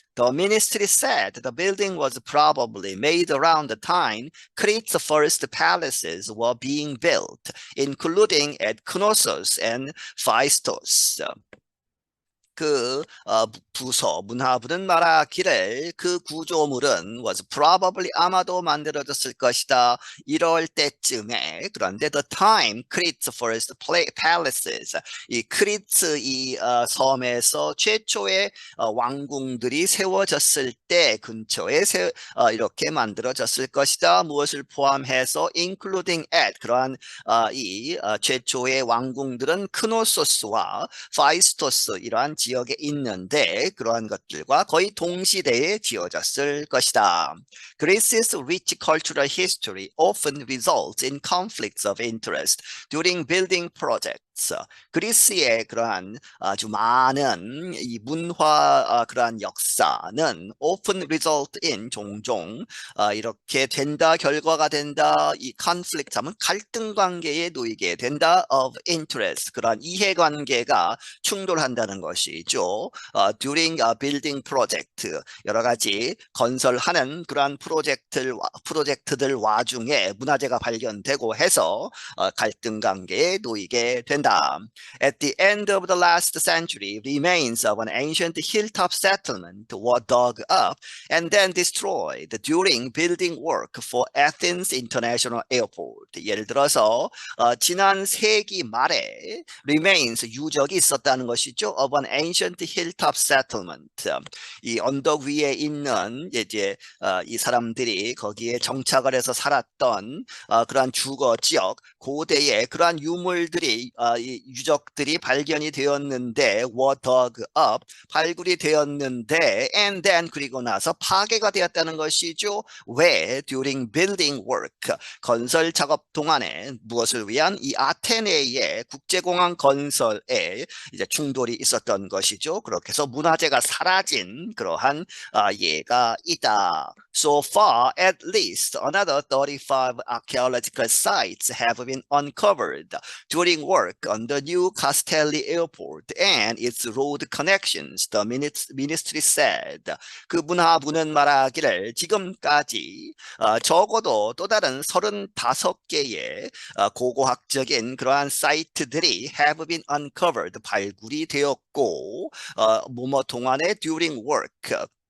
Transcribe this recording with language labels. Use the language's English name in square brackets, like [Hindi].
[English] The ministry said the building was probably made around the time Crite's first palaces were being built, including at Knossos and Phaistos. [Korean] 그 문화부는 말하기를 그 구조물은 [English] was probably [Korean] 아마도 만들어졌을 것이다. 이럴 때쯤에 그런데 [English] the time Crete first palaces [Korean] 이 크리트 이 섬에서 최초의 왕궁들이 세워졌을 때 근처에 이렇게 만들어졌을 것이다. 무엇을 포함해서 [English] including at [Korean] 그러한 이 최초의 왕궁들은 크노소스와 파이스토스 이러한 지역에 있는데 그러한 것들과 거의 동시대에 지어졌을 것이다. [English] Greece's rich cultural history often results in conflicts of interest during building projects. [Korean] 그리스의 그러한 아주 많은 이 문화 그러한 역사는 [English] often result in [Korean] 종종 이렇게 된다 결과가 된다 이 conflict 하면 갈등 관계에 놓이게 된다 [English] of interest [Korean] 그러한 이해관계가 충돌한다는 것이죠. [English] During a building project [Korean] 여러 가지 건설하는 그러한 프로젝트들 와중에 문화재가 발견되고 해서 갈등 관계에 놓이게 된다. [English] At the end of the last century, remains of an ancient hilltop settlement were dug up and then destroyed during building work for Athens International Airport. [Korean] 예를 들어서 지난 세기 말에 remains 유적이 있었다는 것이죠. [English] Of an ancient hilltop settlement. [Korean] 이 언덕 위에 있는 이제 이 사람들이 거기에 정착을 해서 살았던 그러한 주거 지역 고대의 그러한 유물들이 이 유적들이 발견이 되었는데 [English] were dug up [Korean] 발굴이 되었는데 [English] and then [Korean] 그리고 나서 파괴가 되었다는 것이죠. 왜? [English] During building work [Korean] 건설 작업 동안에 무엇을 위한 이 아테네의 국제공항 건설에 이제 충돌이 있었던 것이죠. 그렇게 해서 문화재가 사라진 그러한 예가 있다. [English] So far, at least another 35 archaeological sites have been uncovered during work on the new Castelli Airport and its road connections, the ministry said. [Korean] 그 문화부는 말하기를 지금까지 적어도 또 다른 35개의 고고학적인 그러한 사이트들이 [English] have been uncovered, [Korean] 발굴이 되었고 뭐뭐 동안에 [English] during work